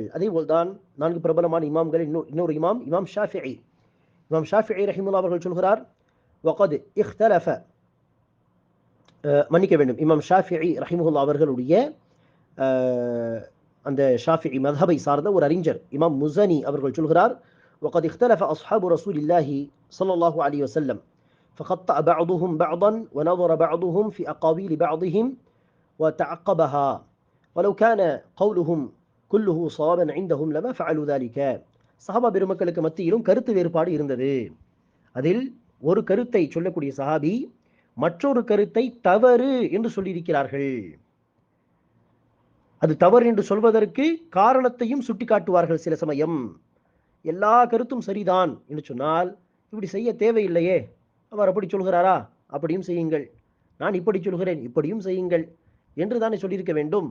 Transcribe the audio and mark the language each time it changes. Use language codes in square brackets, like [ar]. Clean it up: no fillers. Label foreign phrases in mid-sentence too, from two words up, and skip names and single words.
[ta] அதே போல்தான் 4 பிரபலமான இமாம்கள் இன்னொரு இமாம், இமாம் ஷாஃபிஈ ரஹிமஹுல்லா அவர்கள் சொல்கிறார், [ar] وقد اختلف, [ta] மன்னிக்க வேண்டும், இமாம் ஷாஃபிஈ ரஹிமஹுல்லா அவர்களுடைய அந்த ஷாஃபிஈ மத்ஹபை சார்ந்த ஒரு அறிஞர் இமாம் முஸனி அவர்கள் சொல்கிறார், [ar] وقد اختلف أصحاب رسول الله صلى الله عليه وسلم فخطأ بعضهم بعضا ونظر بعضهم في أقاويل بعضهم وتعقبها ولو كان قولهم كله صوابا عندهم لما فعلوا ذلك. [ta] சஹாபா பெருமக்களுக்கு மத்தியிலும் கருத்து வேறுபாடு இருந்தது. அதில் ஒரு கருத்தை சொல்லக்கூடிய சஹாபி மற்றொரு கருத்தை தவறு என்று சொல்லியிருக்கிறார்கள். அது தவறு என்று சொல்வதற்கு காரணத்தையும் சுட்டிக்காட்டுவார்கள். சில சமயம் எல்லா கருத்தும் சரிதான் என்று சொன்னால், இப்படி செய்ய தேவையில்லையே, அவர் அப்படி சொல்கிறாரா, அப்படியும் செய்யுங்கள், நான் இப்படி சொல்கிறேன், இப்படியும் செய்யுங்கள் என்று தானே சொல்லியிருக்க வேண்டும்.